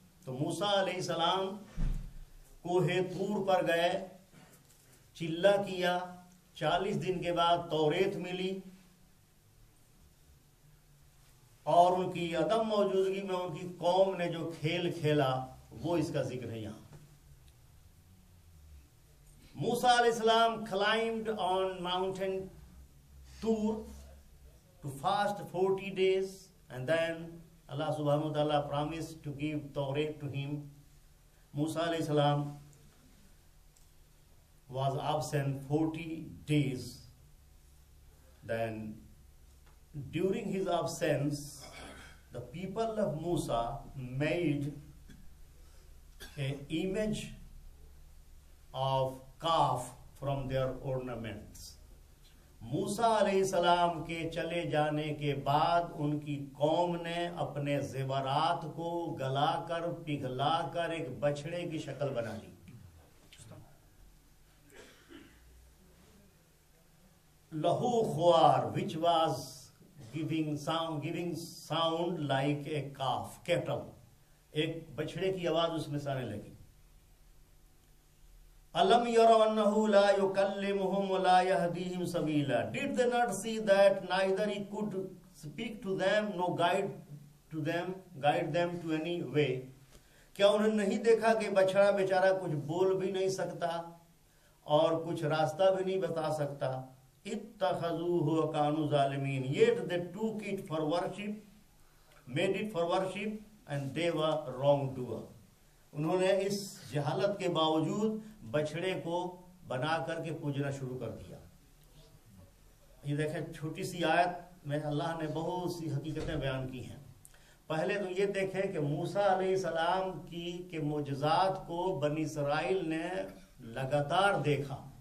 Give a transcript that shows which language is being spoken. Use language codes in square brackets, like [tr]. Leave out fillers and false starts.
[ur] تو موسیٰ علیہ السلام کوہ طور پر گئے، چلہ کیا، 40 دن کے بعد توریت ملی، اور ان کی عدم موجودگی میں ان کی قوم نے جو کھیل کھیلا وہ اس کا ذکر ہے یہاں. [en] Musa علیہ السلام climbed on mountain Tur to fast 40 days, and then Allah subhanahu wa ta'ala promised to give Tawrat to him. Musa alayhi salam was absent 40 days. Then during his absence, the people of Musa made an image of calf from their ornaments. [ur] موسیٰ علیہ السلام کے چلے جانے کے بعد ان کی قوم نے اپنے زیورات کو گلا کر پگھلا کر ایک بچڑے کی شکل بنا لی. [en] لہو خوار which was giving sound like a calf, cattle. [ur] ایک بچڑے کی آواز اس میں سے آنے لگی. [ar] أَلَمْ يَرَوْا أَنَّهُ لَا يُكَلِّمُهُمْ وَلَا يَهْدِيهِمْ سَبِيلًا. [en] Did they not see that neither he could speak to them nor guide them to any way? [ur] کیا انہوں نے نہیں دیکھا کہ بچڑا بیچارہ کچھ بول بھی نہیں سکتا اور کچھ راستہ بھی نہیں بتا سکتا؟ [ar] اتخذوہ وکانوا ظالمین. [en] Yet they took it for worship, made it for worship, and they were wrongdoer. [ur] انہوں نے اس جہالت کے باوجود بچڑے کو بنا کر کے پوجنا شروع کر دیا. یہ دیکھیں چھوٹی سی آیت میں اللہ نے بہت سی حقیقتیں بیان کی ہیں. پہلے تو یہ دیکھیں کہ موسیٰ علیہ السلام کے معجزات کو بنی اسرائیل نے لگاتار دیکھا.